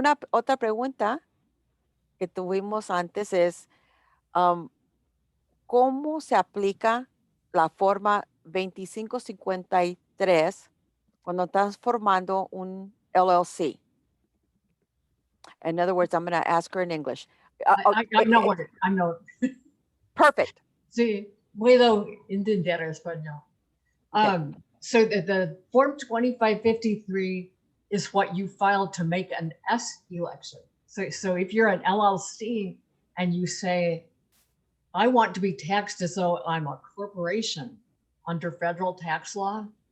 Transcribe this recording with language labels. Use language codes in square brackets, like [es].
[es] Otra pregunta que tuvimos antes es, ¿cómo se aplica la forma 2553 cuando estás formando un LLC? [en] In other words, I'm going to ask her in English. I know what it, I know. Perfect. [es] Sí, puedo entender español. [en] Okay. So the Form 2553 is what you file to make an S election. So if you're an LLC and you say, I want to be taxed as though I'm a corporation under federal tax law,